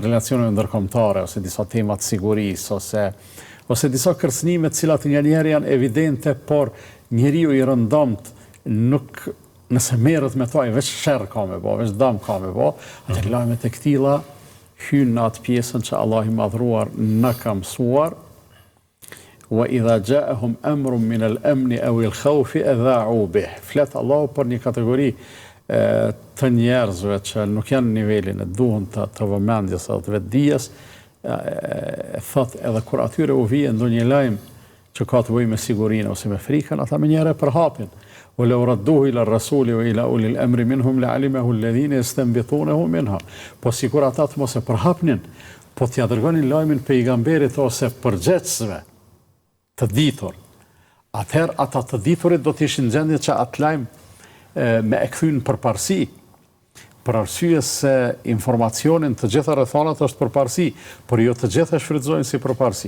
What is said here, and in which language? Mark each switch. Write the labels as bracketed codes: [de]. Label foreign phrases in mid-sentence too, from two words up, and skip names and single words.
[sq] relacioneve ndërkombëtare, ose disa tema të sigurisë, ose disa kërcënime të cilat nga njerë janë evidente, por njeriu i rëndomt nuk, nëse merret me to, veç sherr ka me bo, veç dëm ka me bo, atë lajmet e këtilla hynë në atë pjesën që Allah i madhruar në ka mësuar, [ar] وإذا جاءهم أمر من الأمن أو الخوف أذاعوا به. [sq] Flet Allahu për një kategori të njerëzve që nuk janë në nivelin e duhur të vëmendjes apo të vetdijes, thot edhe kur atyre u vjen ndonjë lajm që ka të bëjë me sigurinë ose me frikën, ata më njëherë përhapin. [ar] ولو ردوه إلى الرسول وإلى أولي الأمر منهم لعلمه الذين يستنبطونه منها. [sq] Po sikur ata të mos e përhapnin, po t'ia dërgonin lajmin pejgamberit ose përgjegjësve të ditur. Atëherë ata të diturit do të ishin në gjendje që atë lajm me e kthyn përparësi. Për arsye se informacionin të gjitha rrethonat është përparësi, por jo të gjitha shfrytëzohen si përparësi.